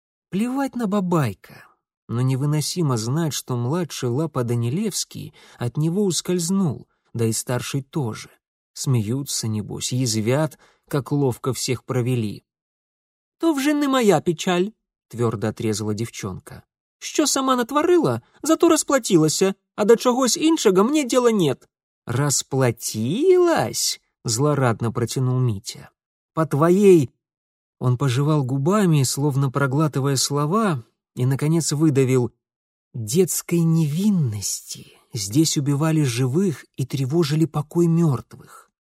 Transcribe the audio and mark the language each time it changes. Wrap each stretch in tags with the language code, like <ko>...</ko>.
<ru>«Плевать на бабайка, но невыносимо знать, что младший Лапа Данилевский от него ускользнул, да и старший тоже. Смеются, небось, язвят, как ловко всех провели».</ru> <uk>«То вже не моя печаль», —</uk> <ru>твердо отрезала девчонка.</ru> <uk>«Що сама натворила, зато расплатилася, а до чогось іншого</uk> <ru>мне дела нет». «Расплатилась?» — злорадно протянул Митя. «По твоей...» Он пожевал губами, словно проглатывая слова, и, наконец, выдавил. «Детской невинности здесь убивали живых и тревожили покой мертвых.</ru>